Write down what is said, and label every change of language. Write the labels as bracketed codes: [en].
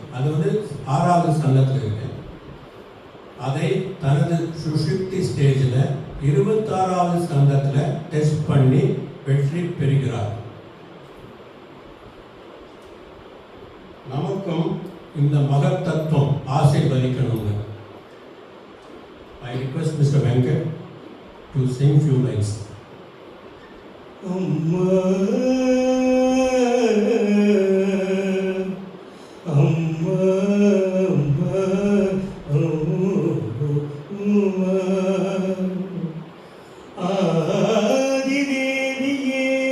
[ta] அது வந்து 6வது ஸ்கந்தத்தில் இருக்கு. அதை தனது சுஷுப்தி ஸ்டேஜில் 26வது ஸ்கந்தத்தில் டெஸ்ட் பண்ணி வெற்றி பெறுகிறார். நமக்கும் இந்த மகத் தத்துவம் ஆசீர்வதிக்கணுங்க. [en] I request Mr. Venkat to sing few lines. [ta] Amma, Amma, Amma, Amma, Adi Deviye